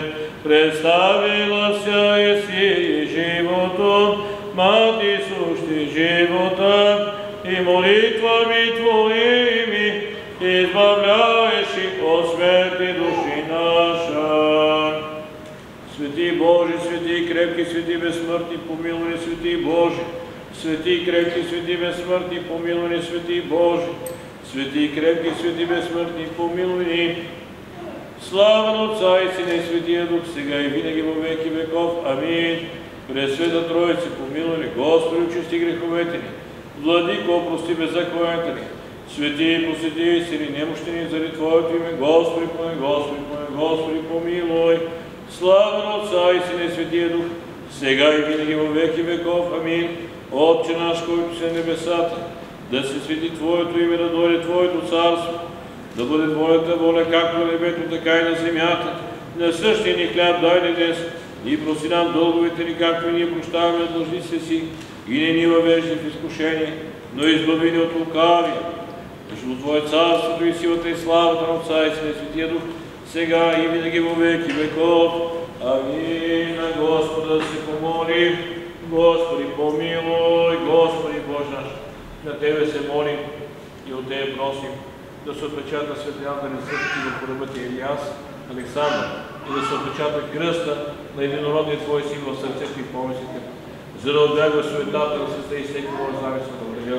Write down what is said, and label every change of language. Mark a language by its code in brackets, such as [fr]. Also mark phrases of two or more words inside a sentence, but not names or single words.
[cu] Представила ся еси животом, мати сущи живота, и молитвами Твоими избавляешь их от смерти души наша. [bg] Святи Божи, святи крепки, святи безсмъртни, помилуй, святи Божи. Святи крепки, святи безсмъртни, помилуй, святи Божи. Свети крепки, свети безсмъртни, помилуй ни. Слава на Отца и Сина и Светия Дух, сега и винаги [cu] во веки веков. [bg] Амин. Пресвета Троица, помилуй ни. Господи, очисти греховете ни. Владико, опрости беззаконията ни. Свети и посети и сили немощни заради Твоето име. Господи, помилуй, Господи, помилуй, Господи, помилуй. Слава на Отца и Сина и Светия Дух, сега и винаги [cu] во веки веков. [bg] Амин. Отче наш, който си на небесата, да се свети Твоето име, да дойде Твоето царство, да бъде Твоята воля, както на небето, така и на земята. Насъщния ни хляб дай ни днес и прости нам дълговете ни, както и ние прощаваме на длъжниците си, и не ни въвеждай в изкушение, но избави ни от лукавия. Защото Твое царството и силата и славата на Отца и Сина и Светия Дух, сега и винаги [cu] во веки веков. [bg] Амин. На Господа да се помолим. Господи, помилуй, Господи Боже наш. На Тебе се молим и от Тебе просим да се отпечата светлината на сърцето върху ръбата Илияс, Александър, и да се отпечата кръста на единородния Твой син в сърцето и помислите, за да отбягва суетата на света и всеки Твой завист на врага.